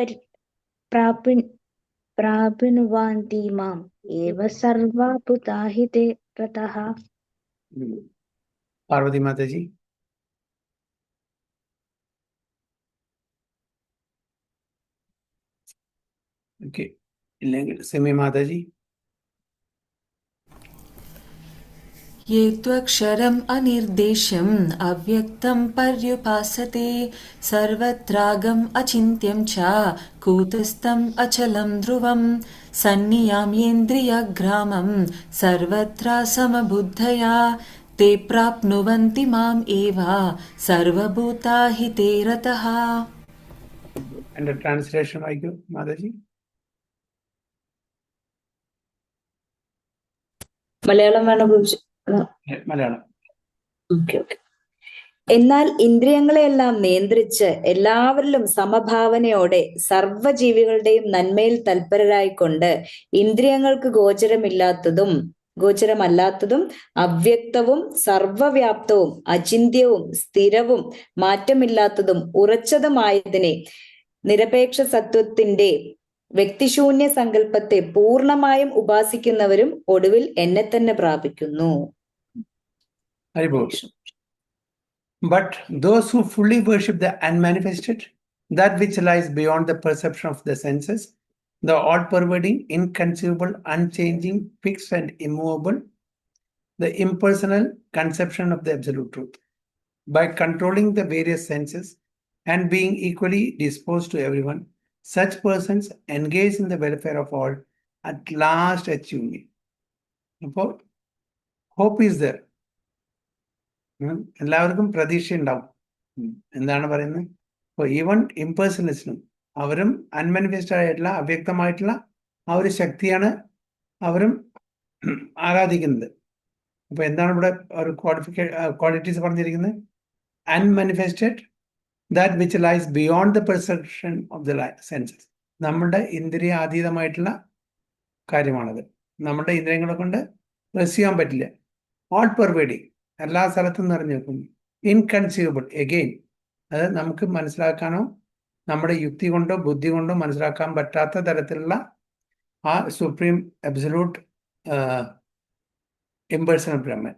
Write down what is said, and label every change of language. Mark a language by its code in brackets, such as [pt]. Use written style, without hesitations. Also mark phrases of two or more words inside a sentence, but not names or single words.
[sa] प्राप्नुवन्ति माम् एव सर्वभूताहिते रतः. [ml] പാർവതി മാതാജി. ഓക്കെ, ഇല്ലെങ്കിൽ സെമി മാതാജി. [sa] ये त्वक्षरम् अनिर्देश्यम् अव्यक्तं पर्युपासते सर्वत्रागम् अचिन्त्यं च कूटस्थम् अचलं ध्रुवं सन्नियाम्येन्द्रियग्रामं सर्वत्र समबुद्धया ते प्राप्नुवन्ति माम् एव सर्वभूताहिते रतः. [ml] എൻ്റെ ട്രാൻസ്ലേഷൻ വായിക്കൂ മാതാജി. മലയാളം വേണം പ്രഭുജി? മലയാളം. ഓക്കെ. എന്നാൽ ഇന്ദ്രിയങ്ങളെയെല്ലാം നിയന്ത്രിച്ച് എല്ലാവരിലും സമഭാവനയോടെ സർവ്വജീവികളുടെയും നന്മയിൽ തൽപരരായിക്കൊണ്ട് ഇന്ദ്രിയങ്ങൾക്ക് ഗോചരമല്ലാത്തതും അവ്യക്തവും സർവവ്യാപ്തവും അചിന്ത്യവും സ്ഥിരവും മാറ്റമില്ലാത്തതും ഉറച്ചതുമായതിനെ നിരപേക്ഷ സത്വത്തിന്റെ വ്യക്തിശൂന്യ സങ്കല്പത്തെ പൂർണ്ണമായും ഉപാസിക്കുന്നവരും ഒടുവിൽ എന്നെ തന്നെ പ്രാപിക്കുന്നു. [en] But those who fully worship the unmanifested, that which lies beyond the perception of the senses, the all-pervading, inconceivable, unchanging, fixed and immovable, the impersonal conception of the absolute truth. By controlling the various senses and being equally disposed to everyone, such persons engage in the welfare of all, at last achieve me. [ml] അപ്പോൾ [en] hope is there. [ml] എല്ലാവർക്കും പ്രതീക്ഷ ഉണ്ടാവും. എന്താണ് പറയുന്നത്? അപ്പോൾ [en] even impersonalists [ml] അവരും അൺമാനിഫെസ്റ്റഡ് ആയിട്ടുള്ള അവ്യക്തമായിട്ടുള്ള ആ ഒരു ശക്തിയാണ് അവരും ആരാധിക്കുന്നത്. അപ്പൊ എന്താണ് ഇവിടെ ഒരു ക്വാളിറ്റീസ് പറഞ്ഞിരിക്കുന്നത്? അൺമാനിഫെസ്റ്റഡ്, [en] That which lies beyond the perception of the senses. [ml] നമ്മുടെ ഇന്ദ്രിയാതീതമായിട്ടുള്ള കാര്യമാണത്. നമ്മുടെ ഇന്ദ്രിയങ്ങളെ കൊണ്ട് റെസ് ചെയ്യാൻ പറ്റില്ല. [en] all pervading, [ml] എല്ലാ സ്ഥലത്തും നിറഞ്ഞു നിൽക്കുന്നു. ഇൻകൺസീവബിൾ, എഗെയിൻ അത് നമുക്ക് മനസ്സിലാക്കാനോ നമ്മുടെ യുക്തി കൊണ്ടോ ബുദ്ധി കൊണ്ടോ മനസ്സിലാക്കാൻ പറ്റാത്ത തരത്തിലുള്ള ആ [en] supreme absolute impersonal [ml] ബ്രഹ്മൻ.